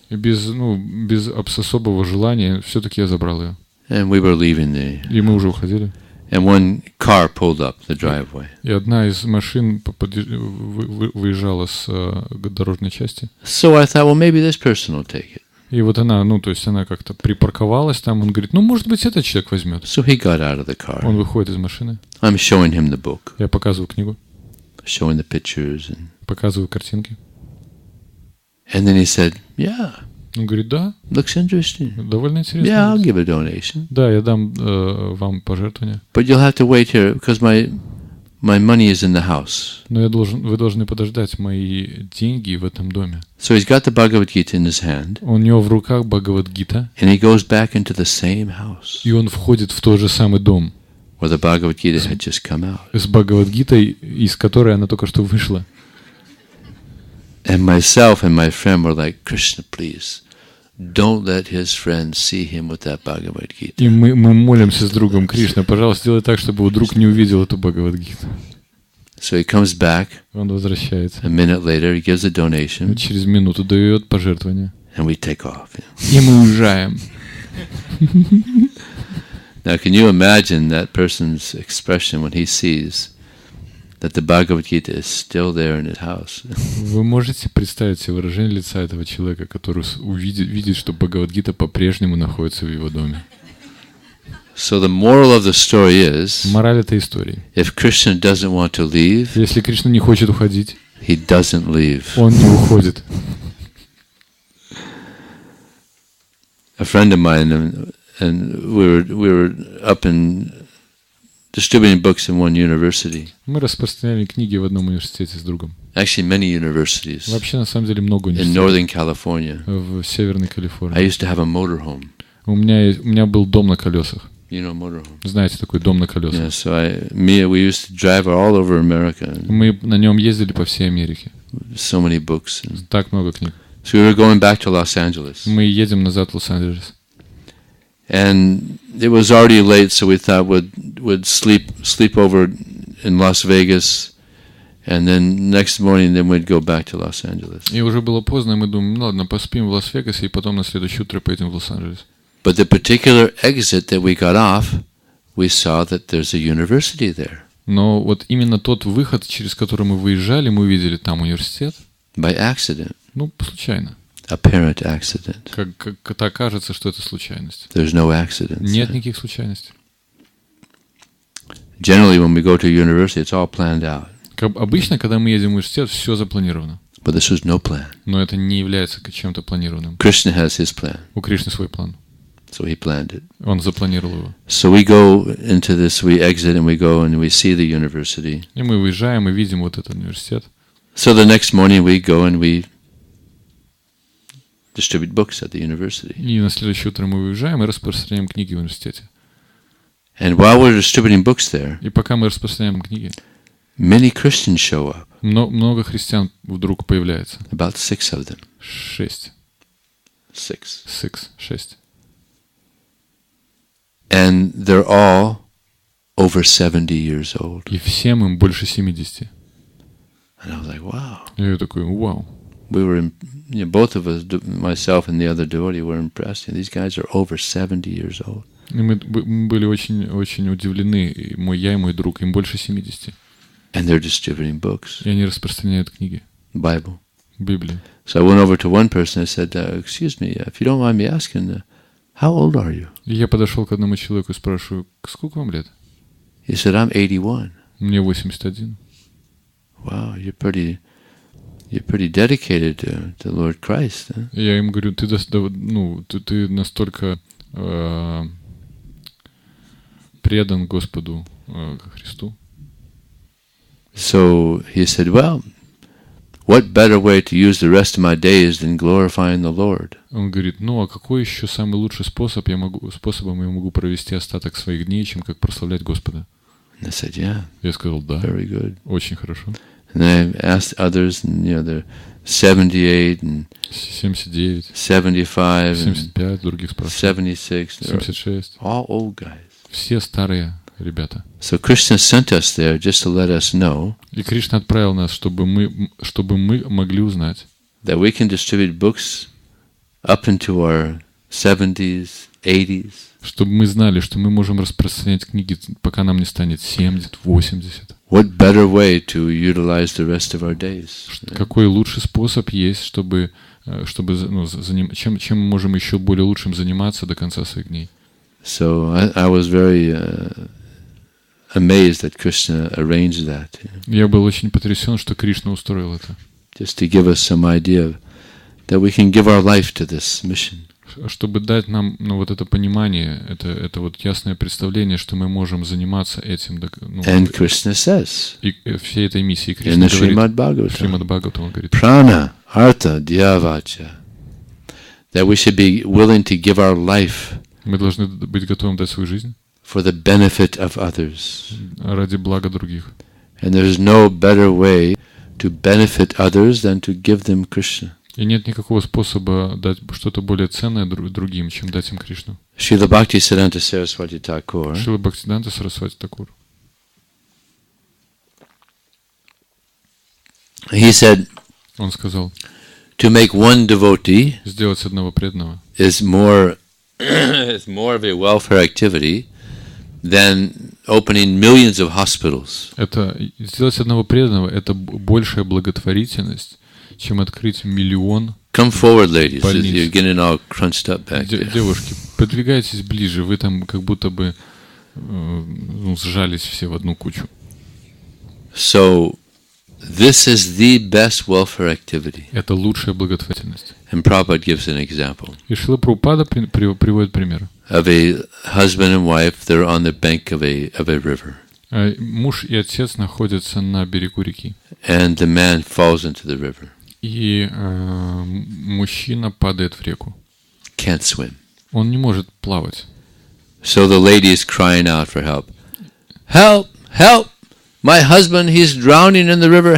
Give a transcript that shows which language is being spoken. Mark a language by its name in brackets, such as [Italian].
[Russian] И без особого желания все-таки я забрал ее. [English] And we were leaving [Russian] И мы уже уходили. [English] And one car pulled up the driveway. [Russian] И одна из машин выезжала с дорожной части. [English] So I thought, maybe this person will take it. [Russian] И вот она, она как-то припарковалась там. Он говорит, может быть, этот человек возьмет. [English] So he got out of the car. [Russian] Он выходит из машины. [English] I'm showing him the book. [Russian] Я показываю книгу. [English] Showing the pictures and. [Russian] Показываю картинки. [English] And then he said, "Yeah." [Russian] Он говорит, да. [English] Looks interesting. [Russian] Довольно интересно. [English] Yeah, I'll give a donation. [Russian] Да, я дам вам пожертвование. [English] But you'll have to wait here because my money is in the house. [Russian] Но вы должны подождать, мои деньги в этом доме. [English] So he's got the Bhagavad Gita in his hand. [Russian] У него в руках Бхагавад-гита. [English] And he goes back into the same house. [Russian] И он входит в тот же самый дом. [English] Where the Bhagavad Gita had just come out. [Russian] С Бхагавад-гитой, из которой она только что вышла. [English] And myself and my friend were like, Krishna, please, don't let his friends see him with that Bhagavad Gita. [Russian] И мы молимся с другом: Кришна, пожалуйста, сделай так, чтобы его друг не увидел эту Бхагавад-гиту. [English] So he comes back. [Russian] Он возвращается. [English] A minute later, he gives a donation. [Russian] Через минуту дает пожертвование. [English] And we take off. [Russian] И мы уезжаем. [English] Now, can you imagine that person's expression when he sees that the Bhagavad Gita is still there in his house? [Russian] Вы можете представить себе выражение лица этого человека, который видит, что Бхагавад-гита по-прежнему находится в его доме? [English] So the moral of the story is, [Russian] мораль этой истории: [English] if Krishna doesn't want to leave, [Russian] если Кришна не хочет уходить, [English] he doesn't leave. [Russian] Он не уходит. [English] A friend of mine, and we were up in distributing books in one university. [Russian] Мы распространяли книги в одном университете с другом. [English] Actually, many universities. [Russian] Вообще, на самом деле, много [English] In [Russian] университетов. [English] Northern California. [Russian] В Северной [English] I [Russian] Калифорнии. [English] used to have a motorhome. [Russian] У меня был дом на колесах. [English] You know motorhome. [Russian] Знаете, такой дом на колесах. [English] Yeah, so we used to drive all over America. [Russian] Мы на нем ездили по всей Америке. [English] So many books. [Russian] Так много книг. [English] So we were going back to Los Angeles. [Russian] Мы едем назад в Лос-Анджелес. [English] And it was already late, so we thought we'd sleep over in Las Vegas, and then next morning then we'd go back to Los Angeles. [Russian] И уже было поздно, и мы думаем, ну ладно, поспим в Лас-Вегасе, и потом на следующее утро поедем в Лос-Анджелес. [English] But the particular exit that we got off, we saw that there's a university there. [Russian] Но вот именно тот выход, через который мы выезжали, мы увидели там университет. [English] By accident. [Russian] Ну, случайно. [English] Apparent accident. [Russian] Как-то кажется, что это случайность. [English] There's no accidents. [Russian] Нет никаких случайностей. [English] Generally, when we go to a university, it's all planned out. [Russian] Обычно, когда мы едем в университет, все запланировано. [English] But this was no plan. [Russian] Но это не является чем-то планированным. [English] Krishna has his plan. [Russian] У Кришны свой план. [English] So he planned it. [Russian] Он запланировал его. [English] So we go into this, we exit and we go and we see the university. [Russian] И мы выезжаем и видим вот этот университет. [English] So the next morning we go and we distribute books at the university. [Russian] И на следующее утро мы выезжаем и распространяем книги в университете. [English] And while we're distributing books there, [Russian] И пока мы распространяем книги, [English] many Christians show up. [Russian] много христиан вдруг появляется. [English] About 6 of them. [Russian] 6. [English] And they're all over 70 years old. [Russian] И всем им больше 70. [English] And I was like, wow. [Russian] И я такой, вау. [English] We were, both of us, myself and the other devotee, were impressed. These guys are over 70 years old. [Russian] И мы были очень удивлены. Я и мой друг, им больше 70. [English] And they're distributing books. [Russian] И они распространяют книги. [English] Bible. [Russian] Библию. [English] So I went over to one person and said, excuse me, if you don't mind me asking, how old are you? [Russian] И я подошел к одному человеку и спрашиваю, сколько вам лет? [English] He said, I'm 81. [Russian] Мне 81. [English] Wow, you're pretty dedicated to Lord Christ. Huh? [Russian] Я им говорю, ты настолько предан Господу Христу. [English] So he said, well, what better way to use the rest of my days than glorifying the Lord? [Russian] Он говорит, а какой еще самый лучший способом я могу провести остаток своих дней, чем как прославлять Господа? [English] And I said, yeah. [Russian] Я сказал, да. [English] Very good. [Russian] Очень хорошо. [English] And then I asked others, and they're 78 and 79, 75 [Russian] 75, других спрашиваю. [English] 76. [Russian] 76. [English] All old guys. [Russian] Все старые ребята. [English] So Krishna sent us there just to let us know. [Russian] И Кришна отправил нас, чтобы мы могли узнать, [English] That we can distribute books up into our 70s, 80s. [Russian] Чтобы мы знали, что мы можем распространять книги, пока нам не станет 70, 80. [English] What better way to utilize the rest of our days? [Russian] Какой лучший способ есть, чтобы чем мы можем еще более лучшим заниматься до конца своих дней? [English] So I was very amazed that Krishna arranged that. [Russian] Я был очень потрясен, что Кришна устроил это. [English] Just to give us some idea that we can give our life to this mission. [Russian] Чтобы дать нам вот это понимание, это вот ясное представление, что мы можем заниматься этим. [English] And Krishna says, [Russian] и всей этой миссией Кришна говорит, Шримад Бхагаватам, он говорит, [Sanskrit] Prana, Artha, Dhyavacha, [English] that we should be willing to give our life [Russian] мы должны быть готовым дать свою жизнь [English] for the benefit of others. [Russian] Ради блага других. [English] And there's no better way to benefit others than to give them Krishna. [Russian] И нет никакого способа дать что-то более ценное другим, чем дать им Кришну. [English] Srila Bhaktisiddhanta Saraswati Thakur, [Russian] Шрила Бхактисиданта Сарасвати Такур. [English] he said, [Russian] Он сказал, [English] to make one devotee [Russian] сделать одного преданного [English] is more is more of a welfare activity than opening millions of hospitals. [Russian] это сделать одного преданного это большая благотворительность, чем открыть миллион. [English] Come forward, ladies. [Russian] Больниц. [English] You're getting all crunched up back there. [Russian] Девушки, подвигайтесь ближе, вы там как будто бы сжались все в одну кучу. [English] So, this is the best welfare activity. [Russian] Это лучшая благотворительность. [English] And Prabhupada gives an example [Russian] И Шрила Прабхупада приводит пример. [English] of a husband and wife. They're on the bank of a river, [Russian] Муж и отец находятся на берегу реки. [English] and the man falls into the river. [Russian] И мужчина падает в реку. [English] Can't swim. [Russian] Он не может плавать. [English] So the lady is crying out for help. Help! Help! My husband, he's drowning in the river.